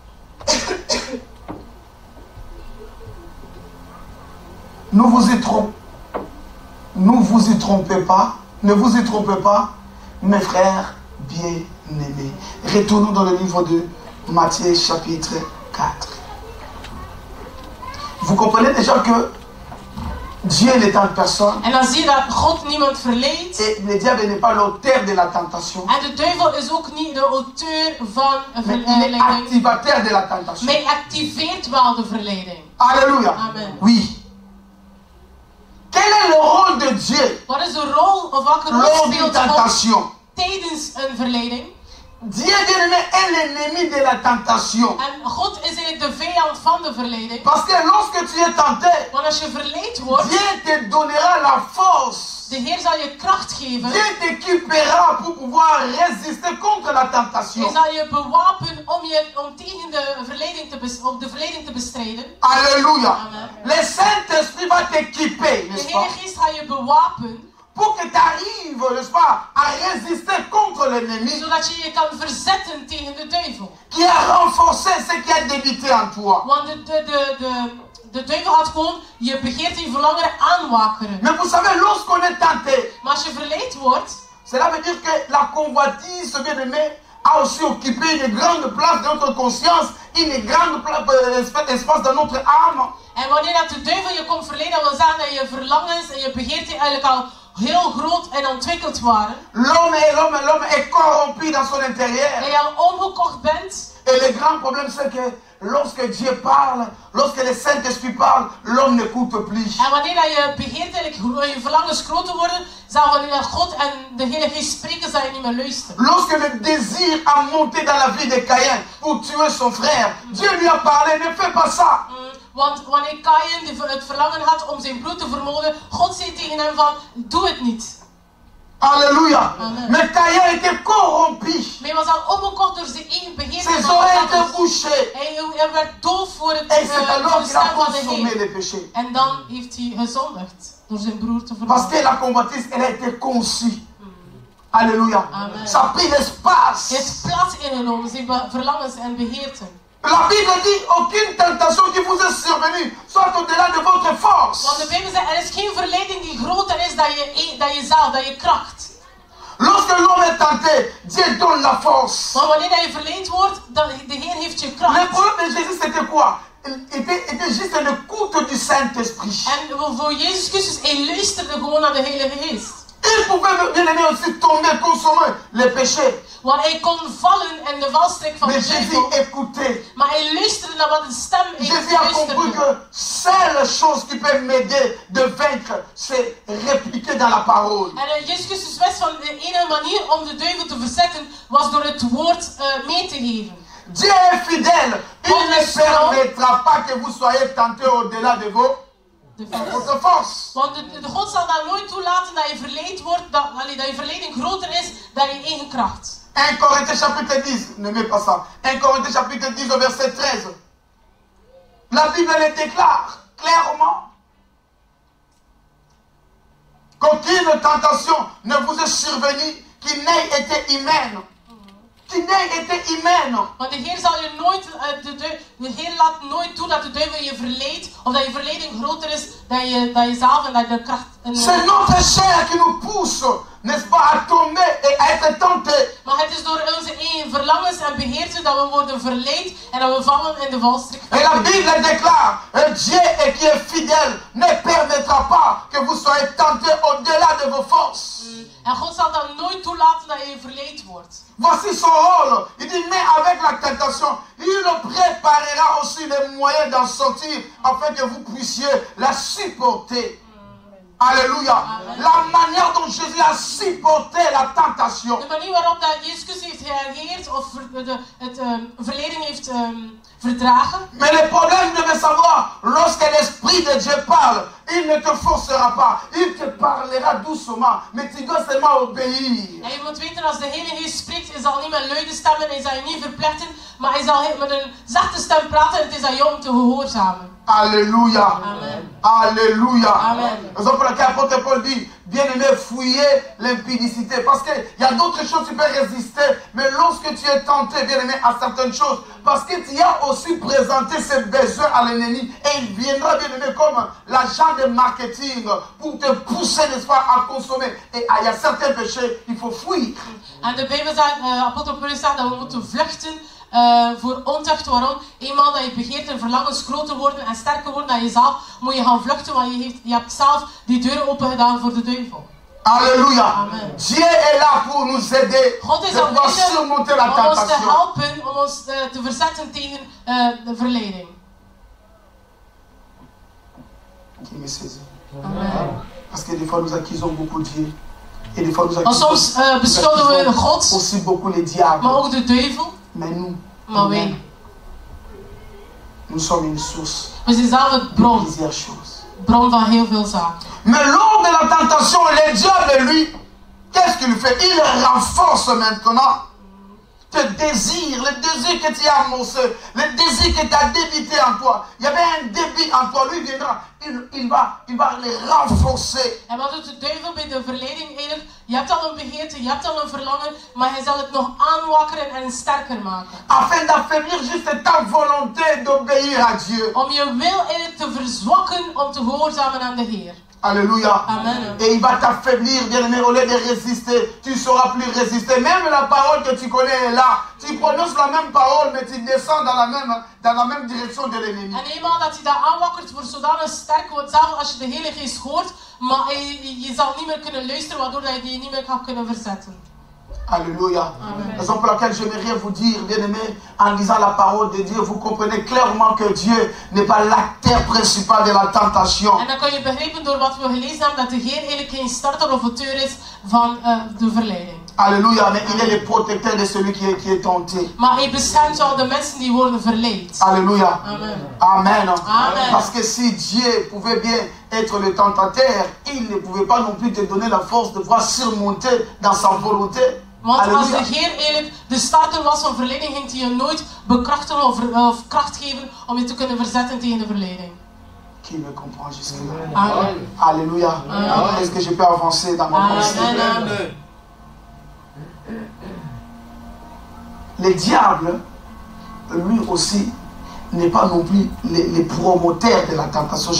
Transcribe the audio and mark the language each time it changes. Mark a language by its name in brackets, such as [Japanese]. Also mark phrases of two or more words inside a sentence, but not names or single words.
[French] Ne vous y trompez pas, ne vous y trompez pas, mes frères bien-aimés. Retournons dans le livre de Matthieu chapitre 4. Vous comprenez déjà que Dieu n'est en personne. [Dutch] En dan zie je dat God niemand verleidt. [French] Et le diable n'est pas l'auteur de la tentation. [Dutch] En de duivel is ook niet de auteur van een verleiding. [French] Il est activateur de la tentation. [Dutch] Maar hij activeert wel de verleiding. [French] Alléluia. Amen. Oui. Quel est le rôle de Dieu? [Dutch] Wat is de rol of welke rol speelt God [French] tentation? [Dutch] tijdens een verleiding? [French] Dieu, bien-aimé, est l'ennemi de la tentation. [Dutch] En God is eigenlijk de vijand van de verleiding. [French] Parce que lorsque tu es tenté, [Dutch] Want als je verleid wordt, [French] Dieu te donnera la force. [Dutch] de Heer zal je kracht geven. [French] Dieu t'équipera pour pouvoir résister contre la tentation. [Dutch] Hij zal je bewapen om tegen de verleiding te bestrijden. [French] Alléluia. Amen. Le Saint-Esprit va t'équiper, [Dutch] De [French] n'est-ce pas? [Dutch] Heilige Geest gaat je bewapen. [French] Pour que tu arrives, n'est-ce pas, à résister contre l'ennemi [Dutch] Zodat je je kan verzetten tegen de duivel. [French] qui a renforcé ce qui a débuté en toi. [Dutch] Want de duivel gaat gewoon je begeerte, je verlangen aanwakkeren. [French] Mais vous savez, lorsqu'on est tenté, [Dutch] Maar als je verleid wordt, [French] cela veut dire que la convoitise, bien-aimé, a aussi occupé une grande place dans notre conscience, une grande espace dans notre âme. [Dutch] en wanneer dat de duivel je komt verleiden, dat wil zeggen dat je verlangens en je begeerte eigenlijk al heel groot en ontwikkeld waren. [French] L'homme est corrompu dans son intérieur. [Dutch] Dat je al omgekocht bent. [French] Et le grand problème, c'est que lorsque Dieu parle, lorsque le Saint-Esprit parle, l'homme n'écoute plus. [Dutch] En wanneer dat je begeerte, je verlangens groter worden, zal wanneer God en de Heilige Geest spreken, zal je niet meer luisteren. [French] Lorsque le désir a monté dans la vie de Caïn pour tuer son frère, Dieu lui a parlé, ne fais pas ça. [Dutch] Want wanneer Caïn het verlangen had om zijn broer te vermoorden, God zei tegen hem van, doe het niet. [French] Alléluia. Amen. Mais Caïn était corrompu. [Dutch] Maar hij was al omgekocht door zijn eigen begeerte. [French] Ses oreilles étaient bouchées. [Dutch] Hij werd doof voor het [French] Et c'est alors [Dutch] voor de [French] qu'il a [Dutch] stem van de [French] consommé [Dutch] Heer. [French] le péché. [Dutch] En dan heeft hij gezondigd door zijn broer te [French] Parce [Dutch] vermoorden. [French] que la convoitise, elle a été conçue. Alléluia. Amen. Ça a pris l'espace. [Dutch] Hij heeft plaats ingenomen, zijn verlangens en begeerten. [French] La Bible dit, aucune tentation qui vous est survenue soit au-delà de votre force. [Dutch] Want de Bijbel zegt, er is geen verleiding die groter is dan je kracht. [French] Lorsque l'homme est tenté, Dieu donne la force. [Dutch] Want wanneer je verleid wordt, dan de Heer heeft je [French] Le [Dutch] kracht. [French] problème de Jésus, c'était quoi? Il était juste une écoute du Saint-Esprit. [Dutch] En voor Jezus Christus, hij luisterde gewoon naar de Heilige Geest. [French] Il pouvait bien aimé aussi tomber, consommer les péchés. [Dutch] Want hij kon vallen in de valstrik van de [French] Mais Jésus [Dutch] duivel. [French] écoutait. [Dutch] Maar hij luisterde naar wat de stem [French] Jésus a compris que seule chose qui peut m'aider de vaincre, c'est répliquer dans la parole. [Dutch] En Jezus Christus wist van de enige manier om de duivel te verzetten was door het woord mee te geven. [French] Dieu est fidèle. Il ne permettra pas que vous soyez tentés au-delà de votre force. [Dutch] Want de God zal dan nooit toelaten dat je verleid wordt, dat je verleiding groter is dan je eigen kracht. [French] 1 Corinthiens chapitre 10, ne mets pas ça. 1 Corinthiens chapitre 10 au verset 13. La Bible le déclare clairement qu'aucune tentation ne vous est survenue qui n'ait été humaine. Qui n'ait été humaine. [Dutch] Want de Heer zal je nooit, de Heer laat nooit toe dat de duivel je verleidt, of dat je verleiding groter is dan jezelf en dat je de kracht... [French] C'est notre chair qui nous pousse, n'est-ce pas, à tomber et à être tentés. [Dutch] Maar het is door onze eigen verlangens en begeerten dat we worden verleid en dat we vallen in de valstrik. [French] Et la Bible déclare, Dieu qui est fidèle ne permettra pas que vous soyez tentés au-delà de vos forces. [Dutch] En God zal dan nooit toelaten dat je verleid wordt. [French] Voici son rôle. Il dit, mais avec la tentation, il préparera aussi les moyens d'en sortir afin que vous puissiez la supporter. Alléluia. Amen. La manière dont Jésus a supporté la tentation. [Dutch] De manier waarop dat Jezus Christus heeft gereageerd of het verleiding heeft verdragen. [French] Mais le problème de savoir, lorsque l'Esprit de Dieu parle, il ne te forcera pas. Il te parlera doucement, mais tu dois seulement obéir. [Dutch] En je moet weten, als de Heilige Geest spreekt, hij zal niet met luide stemmen, hij zal je niet verpletten, maar hij zal met een zachte stem praten en het is aan jou om te gehoorzamen. [French] Alléluia. Amen. Alléluia. Amen. C'est pour laquelle l'apôtre Paul dit, bien-aimé, fouillez l'impudicité. Parce qu'il y a d'autres choses qui peuvent résister. Mais lorsque tu es tenté, bien-aimé, à certaines choses, parce que tu as aussi présenté ses besoins à l'ennemi, et il viendra, bien-aimé, comme l'agent de marketing pour te pousser, n'est-ce pas, à consommer. Et il y a certains péchés, il faut fuir. [Dutch] En de Bijbel zegt, apostel Paulus zegt dat we moeten vluchten voor ontucht. Waarom? Eenmaal dat je begeert en verlangens groter worden en sterker worden dan jezelf, moet je gaan vluchten, want je hebt zelf die deuren open gedaan voor de duivel. [French] Alléluia. Amen. Dieu est là pour nous aider [Dutch] God is [French] de pouvoir surmonter la [Dutch] om ons te [French] tentation. [Dutch] helpen, om ons te verzetten tegen de verleiding. [French] Qui me saisit. Amen. Parce que des fois nous accusons beaucoup Dieu. Et des fois nous [Dutch] Want soms beschuldigen we God, [French] aussi beaucoup les diables. [Dutch] maar ook de duivel. [French] Mais nous, [Dutch] Maar wij, [French] nous sommes une source [Dutch] we zijn zelf het [French] de [Dutch] bron. [French] plusieurs choses. [Dutch] Bron van heel veel zaken. [French] Mais lors de la tentation, le diable, lui, qu'est-ce qu'il fait? Il renforce maintenant tes désirs, le désir que tu as amorcé, le désir que tu as débité en toi. Il y avait un débit en toi, lui viendra, il va les renforcer. [Dutch] En wat doet de duivel bij de verleiding eigenlijk? Je hebt al een begeerte, je hebt al een verlangen, maar hij zal het nog aanwakkeren en sterker maken. [French] Afin d'affaiblir juste ta volonté d'obéir à Dieu. [Dutch] Om je wil eigenlijk te verzwakken om te gehoorzamen aan de Heer. [French] Alléluia. Amen. Et il va t'affaiblir, bien-aimé, au lieu de résister. Tu ne sauras plus résister. Même la parole que tu connais est là. Tu prononces la même parole, mais tu descends dans la même direction de l'ennemi. [Dutch] En eenmaal dat hij dat aanwakkert, wordt zodanig sterk, want zelfs als je de Heilige Geest hoort, maar je zal niet meer kunnen luisteren, waardoor je die niet meer gaat kunnen verzetten. [French] Alléluia. Raison pour laquelle j'aimerais vous dire, bien-aimés, en lisant la parole de Dieu, vous comprenez clairement que Dieu n'est pas l'acteur principal de la tentation. [Dutch] En dan kan je begrijpen door wat we gelezen hebben, dat de Heer eigenlijk geen starter of auteur is van de verleiding. [French] Alléluia, mais il est le protecteur de celui qui est tenté. [Dutch] Maar hij beschermt wel de mensen die worden verleid. [French] Alléluia. Amen. Amen. Amen. Parce que si Dieu pouvait bien être le tentateur, il ne pouvait pas non plus te donner la force de pouvoir surmonter dans sa volonté. [Dutch] Want als [French] Alléluia. [Dutch] de Heer eigenlijk de starter was van verleiding, ging hij je nooit bekrachtigen of kracht geven om je te kunnen verzetten tegen de verleiding. [French] Qui me comprend jusque-là? Amen. Alléluia. Amen. Est-ce que je peux avancer dans ma pensée? Amen. Le diable, lui aussi, n'est pas non plus les promoteurs de la tentation.